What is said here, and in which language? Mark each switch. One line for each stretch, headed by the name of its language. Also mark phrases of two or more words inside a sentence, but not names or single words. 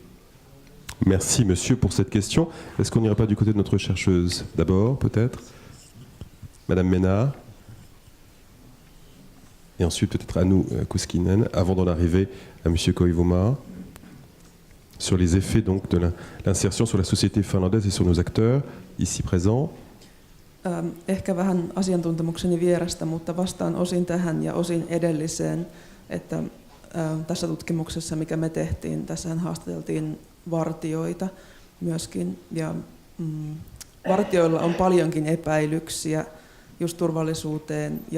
French: Merci monsieur pour cette question. Est-ce qu'on n'irait pas du côté de notre chercheuse d'abord, peut-être? Madame Ménard. Et ensuite peut-être Anu Kuskinen, avant d'en arriver à monsieur Koivumaa, sur les effets donc de l'insertion sur la société finlandaise et sur nos acteurs ici présents.
Finnish: Ehkä vähän asiantuntemukseni vierestä, mutta vastaan osin tähän ja osin edelliseen, että tässä tutkimuksessa, mikä me tehtiin, tässähän haastateltiin vartijoita myöskin, ja vartijoilla on paljonkin epäilyksiä just turvallisuuteen ja